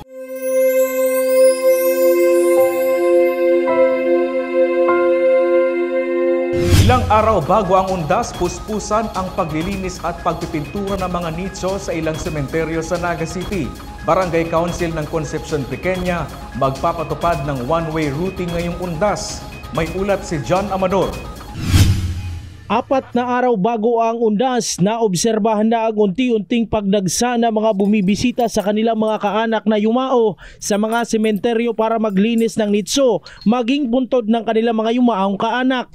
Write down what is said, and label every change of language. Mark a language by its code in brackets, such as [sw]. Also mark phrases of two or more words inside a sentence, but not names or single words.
[tl] Ilang araw bago ang undas, puspusan ang paglilinis at pagpipintura ng mga nicho sa ilang sementeryo sa Naga City. Barangay Council ng Concepcion Pequeña magpapatupad ng [en] one-way routing [tl] ngayong undas. May ulat si John Amador. 4 na araw bago ang undas, naobserbahan na ang unti-unting pagdagsa ng mga bumibisita sa kanilang mga kaanak na yumao sa mga sementeryo para maglinis ng nitso, maging buntod ng kanilang mga yumaong kaanak.